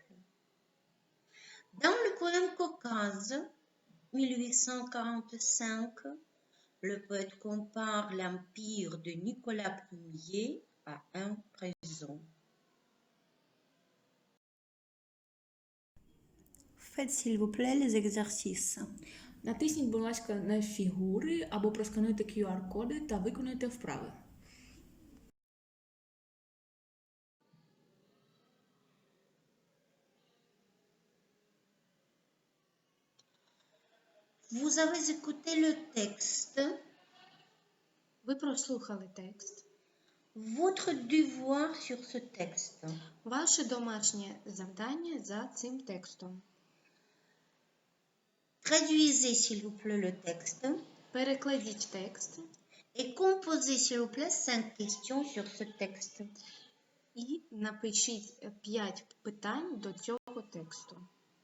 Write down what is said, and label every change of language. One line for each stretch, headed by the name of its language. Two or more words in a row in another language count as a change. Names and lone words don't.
French: Dans le poème Caucase, 1845, le poète compare l'empire de Nicolas Ier à un prison. Faites s'il vous plaît les exercices.
Ukrainian: Натисніть, будь ласка, на фігури або проскануйте QR-коди та виконуйте вправи.
French: Vous avez écouté le texte.
Ukrainian: Ви прослухали текст.
French: Votre devoir sur ce texte.
Ukrainian: Ваше домашнє завдання за цим текстом.
French: Traduisez s'il vous plaît le texte
Ukrainian: Перекладіть текст
French: et composez s'il vous plaît 5 questions sur ce texte.
Ukrainian: і напишіть 5 питань до цього тексту.